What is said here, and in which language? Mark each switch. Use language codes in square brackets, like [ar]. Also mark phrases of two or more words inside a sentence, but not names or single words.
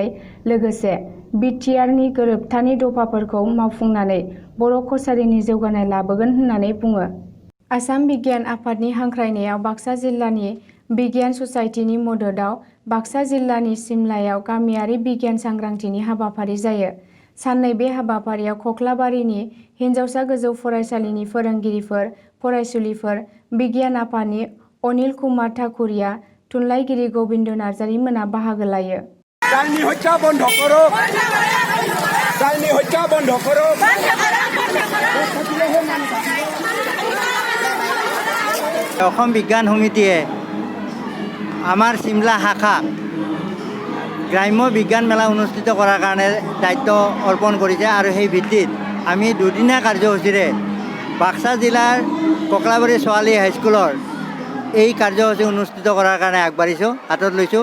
[brx] लोगोसे बिटिआरनि गोरोबथानि दफाफोरखौ मावफुंनानै बर' कसारीनि जौगानाय लाबोगोन होननानै बुङो आसाम बिगियान आफादनि हांख्रायनायाव बाक्सा जिल्लानि बिगियान ससाइटिनि मददआव बाक्सा जिल्लानि सिमलायाव गामियारि बिगियान सांग्रांथिनि हाबाफारि जायो साननै बे हाबाफारियाव खख्लाबारिनि हिन्जावसा गोजौ फरायसालिनि फोरोंगिरिफोर फरायसुलिफोर बिगियान आफादनि अनिल कुमार ठाकुरिया थुनलाइगिरि गोविन्द नार्जारी मोना बाहागो लायो [hi] जालनि हत्या बन्द करो जालनि हत्या बन्द करो [as] অসম বিজ্ঞান সমিতিয়ে আমাৰ চিমলা শাখা গ্ৰাম্য বিজ্ঞান মেলা অনুষ্ঠিত কৰাৰ কাৰণে দায়িত্ব অৰ্পণ কৰিছে আৰু সেই ভিত্তিত আমি দুদিনীয়া কাৰ্যসূচীৰে বাক্সা জিলাৰ ককলাবাৰী ছোৱালী হাইস্কুলৰ এই কাৰ্যসূচী অনুষ্ঠিত কৰাৰ কাৰণে আগবাঢ়িছোঁ, হাতত লৈছোঁ।